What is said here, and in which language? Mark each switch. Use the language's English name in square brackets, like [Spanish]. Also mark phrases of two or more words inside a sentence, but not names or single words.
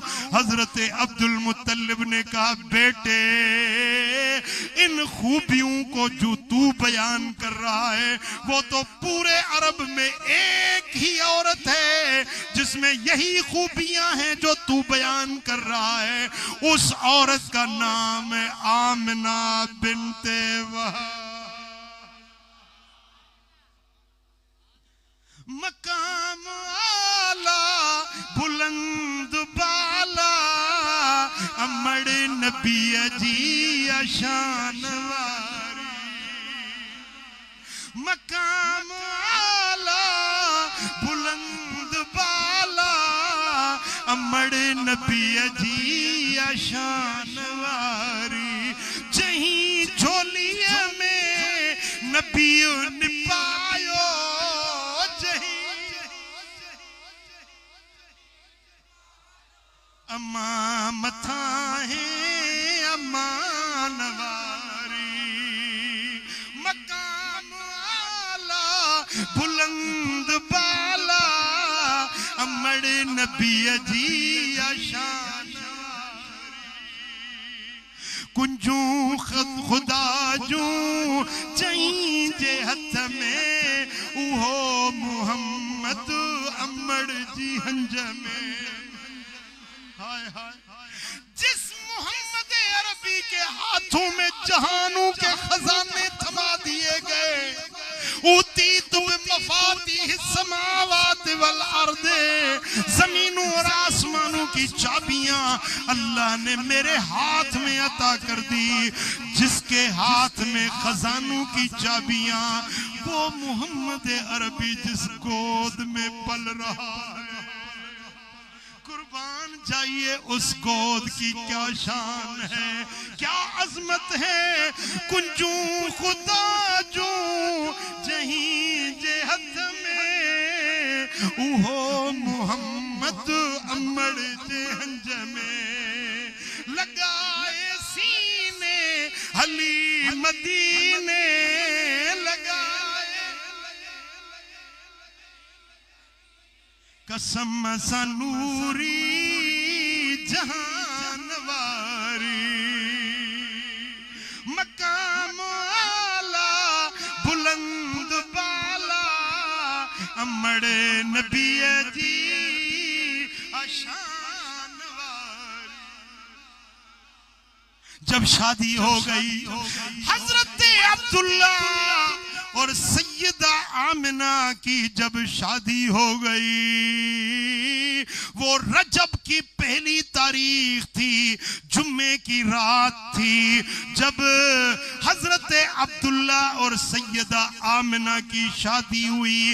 [Urdu] حضرت عبدالمطلب نے کہا، بیٹے ان خوبیوں کو جو تو بیان کر رہا ہے، وہ تو پورے عرب میں ایک ہی عورت ہے جس میں یہی خوبیاں ہیں جو تو بیان کر رہا ہے. اس عورت کا نام ہے آمنہ بنت وہب. [Sindhi] मकाम आला बुलंद बाला, अमड़ नबी जी शान वारी। मकाम आला बुलंद बाला, अमड़ नबी जी शान वारी। जहीं झोलिया में नबी निपायो, अम्मा मथा है अम्मा नवारी। मकाम आला बुलंद बाला, अमड़ नबी जी शान। कुंजू खुदा जू चई जे हथ में, उहो मुहम्मद अमड़ जी हंज में। [Urdu] ہائے ہائے، جس محمد عربی کے ہاتھوں میں جہانوں کے خزانے تھما دیے گئے. [Arabic] أوتيت مفاتيح السماوات والأرض, [Urdu] زمینوں اور آسمانوں کی چابیاں اللہ نے میرے ہاتھ میں عطا کر دی. جس کے ہاتھ میں خزانوں کی چابیاں، وہ محمد عربی جس گود میں پل رہا ہے. قربان جائیے اس گود کی کیا شان ہے، کیا عظمت ہے. [Sindhi] कुंजू खुदा जू जहीं जे हथ में, उहो मुहम्मद अमड़ जे हंज में। लगाए सीने हली मदीने, कसम सनूरी जहान वारी। मकाम आला बुलंद बाला, अमड़ नबी जी शान वारी। [Urdu] جب شادی ہو گئی، حضرت عبداللہ اور سیدہ آمنہ کی جب شادی ہو گئی، وہ رجب کی پہلی تاریخ تھی، جمعے کی رات تھی، جب حضرت عبداللہ اور سیدہ آمنہ کی شادی ہوئی.